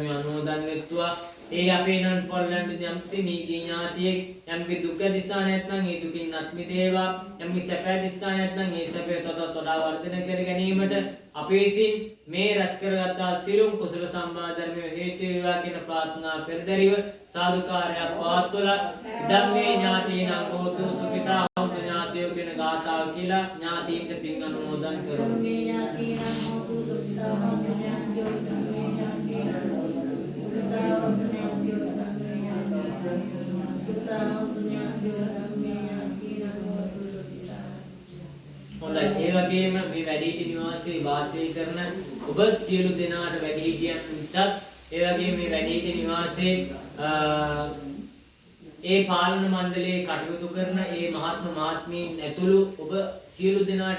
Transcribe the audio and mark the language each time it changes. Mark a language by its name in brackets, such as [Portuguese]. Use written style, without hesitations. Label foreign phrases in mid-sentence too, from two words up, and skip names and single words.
[Sinhala] අනුමෝදන් වෙත්වා ඒ අපේ නන් පොල්ලන්ට යම්කිසි මේගේ ඥාතියෙක් යම්කි දුක් අධිස්ථානයක් නම් ඒ දුකින් අත් මිදේවා යම්කි සැප අධිස්ථානයක් නම් ඒ සැපේ තවත් වඩා වර්ධනය කර ගැනීමට අපේ සින් මේ රැස් කරගත්තා සියලුම කුසල සම්භාර ධර්මය හේතු වේවා කියන ප්‍රාර්ථනා පෙරදරිව සාදුකාරයක් පවත්වලා [Pali] ධම්මේ ඥාතීනං හෝතු සුඛිතා හොන්තු ඥාතියෝ [Sinhala] කියන ගාථාව කියලා ඥාතීන්ට පින් අනුමෝදන් කරමු. හොඳයි ඒ වගේම මේ වැඩිහිටි නිවාසයේ වාසය කරන ඔබ සියලු දෙනාට වැඩිහිටියන්ටත් ඒ වගේම මේ වැඩිහිටි නිවාසයේ ඒ පාලන මණ්ඩලයේ කටයුතු කරන ඒ මහත්ම මහත්මීන් ඇතුළු ඔබ සියලු දෙනාට